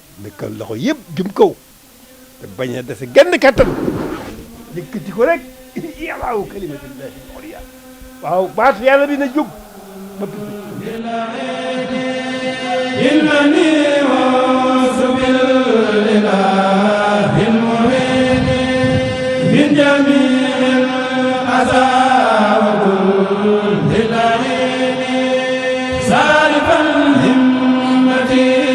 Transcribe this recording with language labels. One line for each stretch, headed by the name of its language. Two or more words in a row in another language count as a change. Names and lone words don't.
Wolof: nekkal loxo yëpp jëm kaw te bañ a dese genn kattan yëkkati ko rek yàllaaw
Arabic: كلمة الله العليا
Wolof: waaw baatu yàlla bi na jóg ba
Arabic: إنني عوذ بالله المعين من جميع الأذى وكل العين صارفا همتي